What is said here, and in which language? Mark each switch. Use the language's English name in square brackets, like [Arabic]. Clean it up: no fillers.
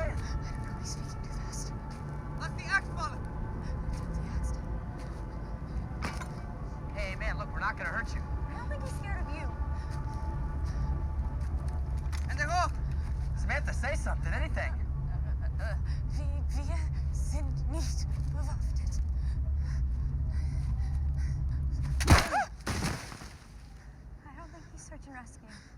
[English] I don't know. He's speaking too fast. [German] Lass die Axt fallen! [English] Put the axe down. Hey, man, look, we're not gonna hurt you. I don't think he's scared of you. In the hole! Samantha, say something, anything. [German] Wir sind nicht bewaffnet. [English] I don't think he's search and rescue.